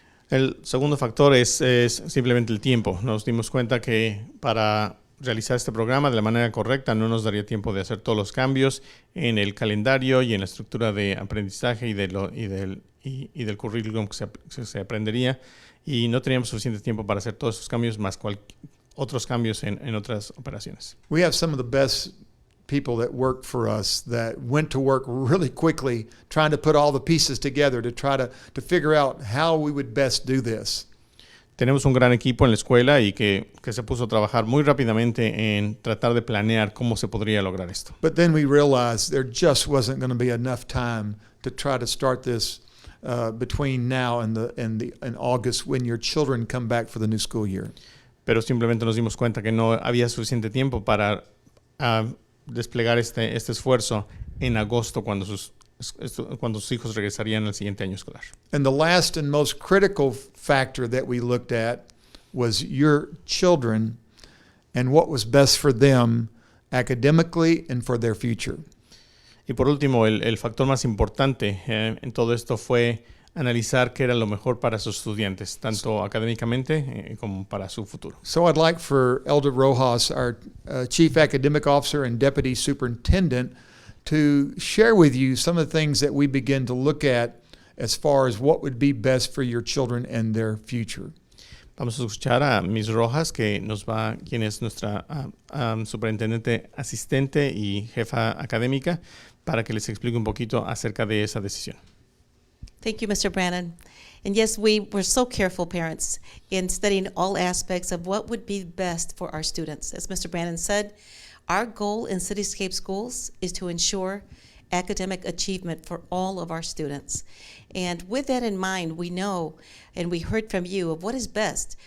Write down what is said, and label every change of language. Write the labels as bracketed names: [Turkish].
[Spanish] El segundo factor es simplemente el tiempo. Nos dimos cuenta que para realizar este programa de la manera correcta no nos daría tiempo de hacer todos los cambios en el calendario y en la estructura de aprendizaje y del currículum que se aprendería, y no teníamos suficiente tiempo para hacer todos esos cambios más otros cambios en otras operaciones. [English] We have some of the best people that work for us that went to work really quickly trying to put all the pieces together to try to figure out how we would best do this. [Spanish] Tenemos un gran equipo en la escuela y que se puso a trabajar muy rápidamente en tratar de planear cómo se podría lograr esto. [English] But then we realized there just wasn't going to be enough time to try to start this between now and August when your children come back for the new school year. [Spanish] Pero simplemente nos dimos cuenta que no había suficiente tiempo para desplegar este esfuerzo en agosto cuando sus hijos regresarían al siguiente año escolar. [English] And the last and most critical factor that we looked at was your children and what was best for them academically and for their future. [Spanish] Y por último, el factor más importante en todo esto fue analizar qué era lo mejor para sus estudiantes, tanto académicamente como para su futuro. [English] So I'd like for Elder Rojas, our Chief Academic Officer and Deputy Superintendent, to share with you some of the things that we begin to look at as far as what would be best for your children and their future. [Spanish] Vamos a escuchar a Ms. Rojas, quien es nuestra superintendente asistente y jefa académica, para que les explique un poquito acerca de esa decisión. [English] Thank you, Mr. Brannon. And yes, we were so careful, parents, in studying all aspects of what would be best for our students. As Mr. Brannon said, our goal in Cityscape Schools is to ensure academic achievement for all of our students. And with that in mind, we know, and we heard from you, of what is best.